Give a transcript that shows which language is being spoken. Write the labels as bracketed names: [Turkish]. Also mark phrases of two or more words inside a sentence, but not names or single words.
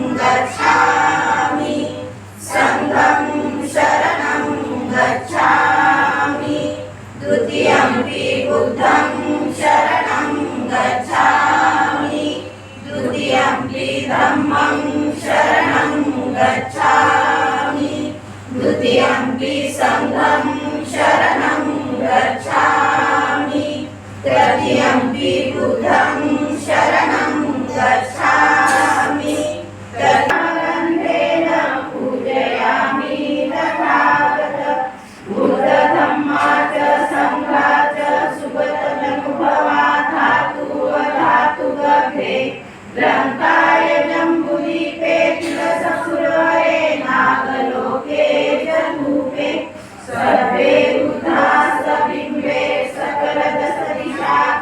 [Pali] गच्छामि संघं शरणं गच्छामि द्वितीयंपि बुद्धं शरणं गच्छामि द्वितीयंपि धम्मं शरणं गच्छामि द्वितीयंपि संघं शरणं गच्छामि तृतीयंपि बुद्धं शरणं गच्छामि गन्धेन पूजयामि तथागत बुद्ध धम्मा च संघा च सुगतमनुभवा धातु धातु गर्भे ग्रन्थाय जम्बुदीपे तिलससुरहरे नागलोके जभूपे सर्वे बुद्धास्स बिम्बे सकलदशदिशा